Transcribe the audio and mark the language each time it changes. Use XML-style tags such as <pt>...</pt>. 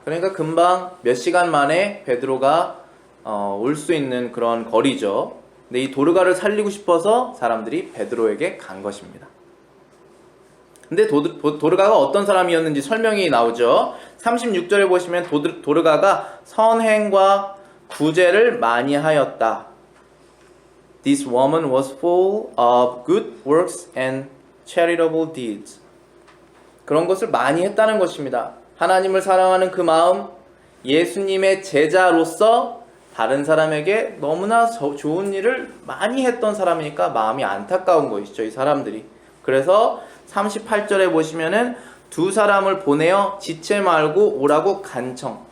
<ko>그러니까 금방 몇 시간 만에 베드로가 올 수 있는 그런 거리죠. 근데 이 도르가를 살리고 싶어서 사람들이 베드로에게 간 것입니다. 근데 도르가가 어떤 사람이었는지 설명이 나오죠. 36절에 보시면 도르가가 선행과 구제를 많이 하였다.</ko> <en>This woman was full of good works and charitable deeds.</en> <ko>그런 것을 많이 했다는 것입니다. 하나님을 사랑하는 그 마음, 예수님의 제자로서 다른 사람에게 너무나 좋은 일을 많이 했던 사람이니까 마음이 안타까운 것이죠, 이 사람들이. 그래서 38절에 보시면은 두 사람을 보내어 지체 말고 오라고 간청.</ko>